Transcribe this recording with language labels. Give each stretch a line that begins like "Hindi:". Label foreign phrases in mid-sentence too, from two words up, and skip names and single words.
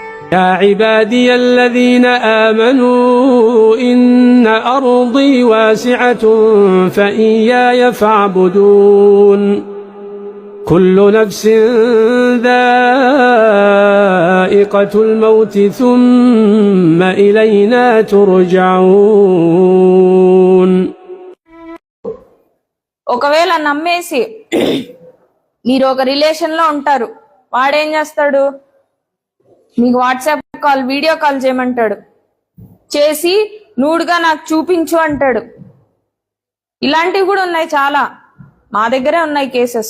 Arabic: يا عبادي الذين آمنوا إن أرضي واسعة فإياي فاعبدون كل نفس ذائقة الموت ثم إلينا ترجعون.
Telugu: ఒకవేళ నమ్మేసి మీరు ఒక రిలేషన్ లో ఉంటారు, వాడేం చేస్తాడు, మీకు
English: WhatsApp call video call
Telugu: చేయమంటాడు, చేసి నూడుగా నాకు చూపించు అంటాడు. ఇలాంటివి కూడా ఉన్నాయి, చాలా మా దగ్గరే ఉన్నాయి కేసెస్.